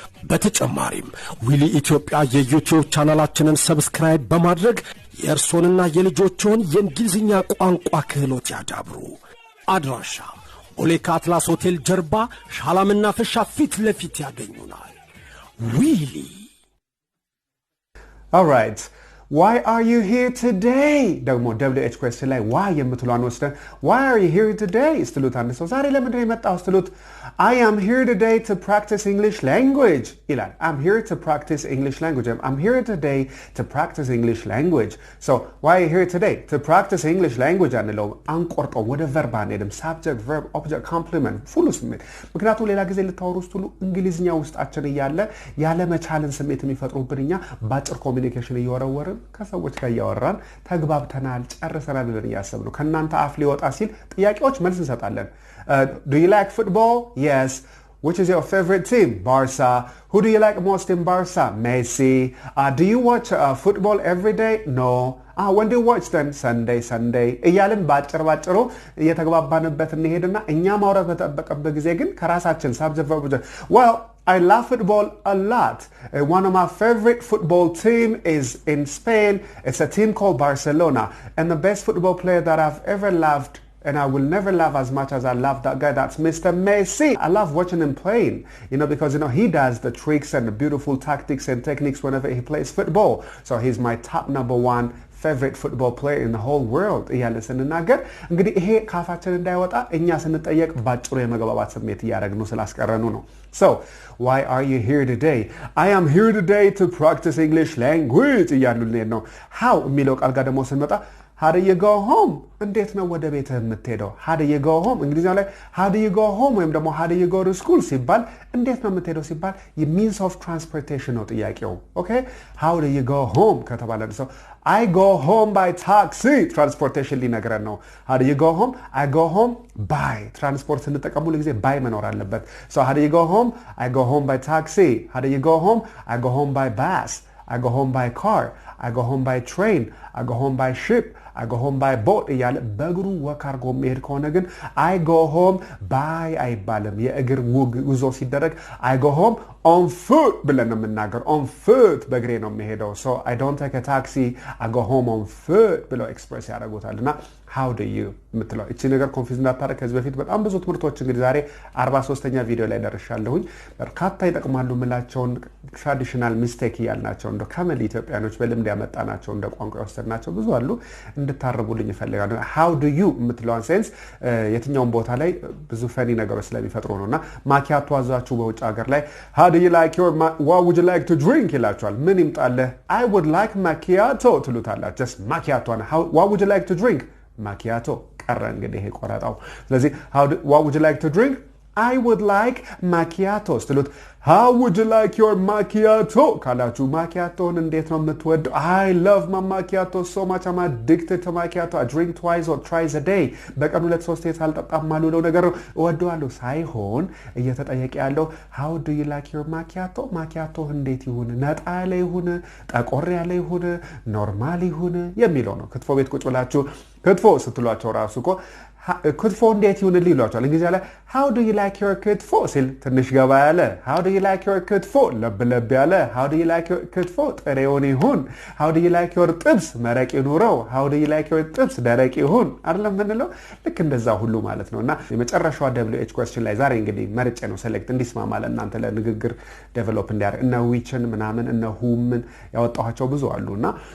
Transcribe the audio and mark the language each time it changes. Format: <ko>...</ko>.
<am>በተጨማሪም ዊሊ ኢትዮጵያ የዩቲዩብ ቻናላችንን ሰብስክራይብ በማድረግ የእርሶንና የልጆችዎን የእንግሊዝኛ ቋንቋ ክህሎት ያዳብሩ። አድራሻ ቦሌ አትላስ ሆቴል ጀርባ ሻላምና ፍሻ ፊት ለፊት ያገኙናል። ዊሊ</am> <en>All right. Why are you here today? ደግሞ WH question ላይ why</en> <am>የምትሏን ወስደን</am> <en>why are you here today?</en> <am>ስትሉት አንድ ሰው ዛሬ ለምንድን ነው የመጣው ስትሉት</am> <en>I am here today to practice English language ይላል። I'm here to practice English language. I'm here today to practice English language. So why are you here today? To practice English language</en> <am>አንለው አንቆርጠው ወደ verb አንሄድም።</am> <en>subject verb object complement</en> <am>full ስሜት ምክንያቱም ሌላ ጊዜ ልታወሩ ስትሉ እንግሊዝኛ ውስጣችን እያለ ያለ መቻልን ስሜት የሚፈጥሩብንኛ ባጭር ኮሚኒኬሽን እየወረወርን ከሰዎች ጋር ያወራን ተግባብተናል ጨርሰናል ብለን ያሰብነው ከናንተ አፍ ሊወጣ ሲል ጥያቄዎች መልስ እንሰጣለን</am> <en>Do you like football? Yes. Which is your favorite team? Barca. Who do you like most in Barca? Messi. Do you watch football every day? No. When do you watch then? Sunday.</en> <am>እያልን ባጭሩ እየተግባባንበት እንሄድና እኛ ማውራት በተጠበቀበት ጊዜ ግን ከራሳችን</am> <en>subject verb well I love football a lot. One of my favorite football team is in Spain. It's a team called Barcelona. And the best football player that I've ever loved and I will never love as much as I love that guy. That's Mr. Messi. I love watching him playing, because, he does the tricks and the beautiful tactics and techniques whenever he plays football. So he's my top number one favorite football player in the whole world.</en> <am>እያለ ስንናገር እንግዲህ ይሄ ካፋችን እንዳይወጣ እኛ ስንጠየቅ ባጭሩ የመግባባት ስሜት እያደረግነው ስላስቀረኑ ነው።</am> <en>So, why are you here today? I am here today to practice English language</en> <am>እያሉልን ነው።</am> <en>How</en> <am>የሚለው ቃል ጋር ደግሞ ስንመጣ</am> <en>How do you go home?</en> <am>እንዴት ነው ወደ ቤትህ የምትሄደው?</am> <en>How do you go home? እንግሊዝኛው ላይ how do you go home ወይም ደግሞ how do you go to school</en> <am>ሲባል እንዴት ነው የምትሄደው ሲባል</am> <en>means of transportation</en> <am>ነው ጥያቄው።</am> <en>Okay? How do you go home</en> <am>ከተባለ ሰው</am> <en>I go home by taxi. Transportation</en> <am>ሊነግረን ነው።</am> <en>How do you go home? I go home by.</en> <am>ትራንስፖርት ስንጠቀሙ ለጊዜ</am> <en>by</en> <am>መኖር አለበት።</am> <en>So how do you go home? I go home by taxi. How do you go home? I go home by bus. I go home by car. I go home by train. I go home by ship. I go home by boat</en> <am>እያለ በእግሩ ወክ አድርጎ መሄድ ከሆነ ግን</am> <en>I go home by</en> <am>አይባልም። የእግር ጉዞ ሲደረግ</am> <en>I go home on foot</en> <am>ብለን ነው የምናገር።</am> <en>on foot</en> <am>በእግሬ ነው የምሄደው።</am> <en>So I don't take a taxi. I go home on foot</en> <am>ብለው ኤክስፕሬስ ያደርጉታልና how do you የምትለው እቺ ነገር ኮንፊውዝ እንዳታረግ ከዚህ በፊት በጣም ብዙ ትምህርቶች እንግዲህ ዛሬ 43ኛ ቪዲዮ ላይ ደርሻለሁኝ። በርካታ ይጠቅማሉ ምላቸውን ትራዲሽናል ሚስቴክ ያልናቸው እንደ ካመል ኢትዮጵያኖች በልምድ ያመጣናቸው እንደ ቋንቋ ወሰድናቸው ብዙ አሉ እንድታረቡልኝ ይፈልጋሉ። how do you የምትለውን ሴንስ የትኛውን ቦታ ላይ ብዙ ፈኒ ነገሮች ስለሚፈጥሩ ነውና ማኪያቶ አዟችሁ በውጭ ሀገር ላይ</am> <en>how do you like your what would you like to drink</en> <am>ይላችኋል። ምን ይምጣልህ</am> <en>I would like macchiato</en> <am>ትሉታላችሁ።</am> <en>just macchiato what would you like to drink macchiato</en> <am>ቀረ እንግዲህ ይሄ ቆራጣው። ስለዚህ what would you like to drink I would like macchiato ስትሉት</am> <en>how would you like your macchiato</en> <am>ካላችሁ ማኪያቶን እንዴት ነው የምትወደው?</am> <en>I love my macchiato so much. I'm addicted to macchiato. I drink twice or thrice a day.</en> <am>በቀን 2-3 ሳልጠጣም ማሉለው ነገር ነው እወደዋለሁ ሳይሆን እየተጠየቀ ያለው</am> <en>how do you like your macchiato?</en> <am>macchiato እንዴት ይሁን? ነጣ ያለ ይሁን? ጠቆር ያለ ይሁን? ኖርማል ይሁን? የሚለው ነው። ክትፎ ቤት ቁጭ ብላችሁ ክትፎ ስትሏቸው ራሱ እኮ ክትፎ እንዴት ይሁንልኝ ይሏቸዋል። እንግሊዝኛ ላይ</am> <en>how do you like your</en> <am>ክትፎ ሲል ትንሽ ገባ ያለ how do you like your ክትፎ ለብ ያለ how do you like your ክትፎ ጥሬውን ይሁን how do you like your ጥብስ መረቅ ይኑረው how do you like your ጥብስ ደረቅ ይሁን አይደለም ምንለው ልክ እንደዛ ሁሉ ማለት ነውና የመጨረሻው WH question ላይ ዛሬ እንግዲህ መርጬ ነው ሴሌክት እንዲስማማ ለእናንተ ለንግግር ዴቨሎፕ እንዲያደርግ እነ ዊችን ምናምን እነ ሁምን ያወጣኋቸው ብዙ አሉና</am>